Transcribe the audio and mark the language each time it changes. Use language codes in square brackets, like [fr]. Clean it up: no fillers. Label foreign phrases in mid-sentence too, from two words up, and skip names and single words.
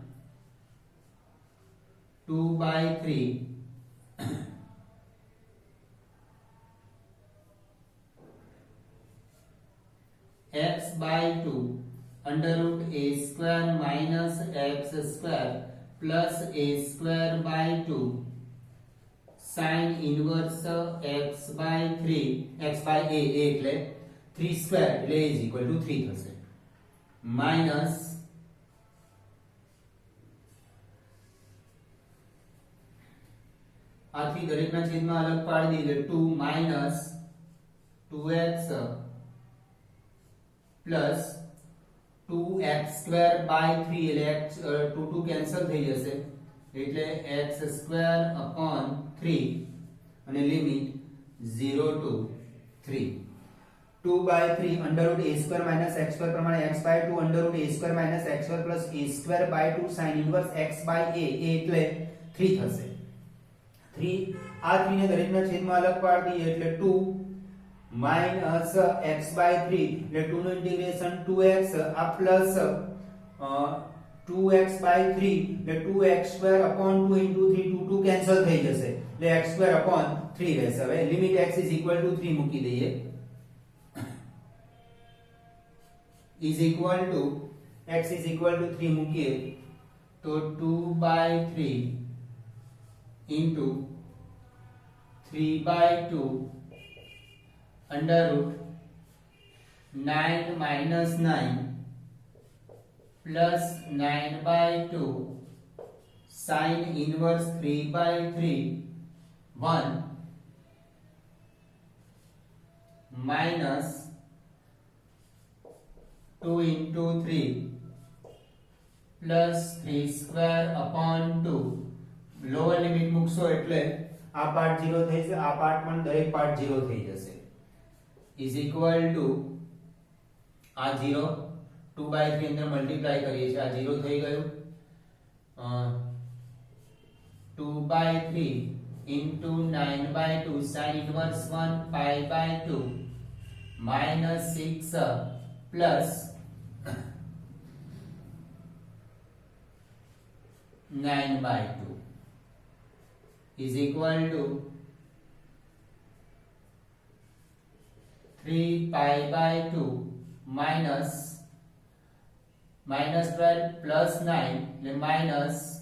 [en] 2/3 x by 2 under root a square minus x square plus a square by 2 sin inverse x by 3 x by a એટલે 3 square એટલે is equal to 3 થશે minus [gu] આથી દરેકના છેદમાં અલગ પાડી દઈએ એટલે [en] 2 minus 2x plus 2x square by 3 [gu] એટલે x 2 કેન્સલ થઈ જશે એટલે [en] x square upon 3 અને લિમિટ 0 to 3 2/3 under root a square minus x square પ્રમાણે x by 2 under root a square minus x square plus a square by 2 sin inverse x by a [gu] એટલે 3 થશે 3 આ 3 ને દરેકના છેદમાં અલગ પાડી દઈએ એટલે [en] 2 minus x by 3 [gu] એટલે 2 નું ઇન્ટિગ્રેશન 2x આ પ્લસ [en] 2x by 3 એટલે 2x square upon 2 into 3 2 [gu] કેન્સલ થઈ જશે એટલે [en] x square upon 3 રહેશે. હવે લિમિટ x is equal to 3 [gu] મૂકી દઈએ [en] is equal to x is equal to 3 [gu] મૂકીએ તો [en] 2/3 into 3/2 under root 9 minus 9 plus 9/2 sin inverse 3/3 1 minus 2 into 3 plus 3 square upon 2 lower limit [gu] મૂકશો એટલે આ પાર્ટ 0 થઈ જશે, આ પાર્ટ પણ દરેક પાર્ટ 0 થઈ જશે [en] is equal to [gu] આ 0 2/3 અંદર મલ્ટીપ્લાય કરીએ છીએ, આ 0 થઈ ગયું [en] 2/3 into 9/2 sin inverse 1 pi/2 minus 6 plus 9/2 is equal to 3 pi/2 minus 12 plus 9 એટલે minus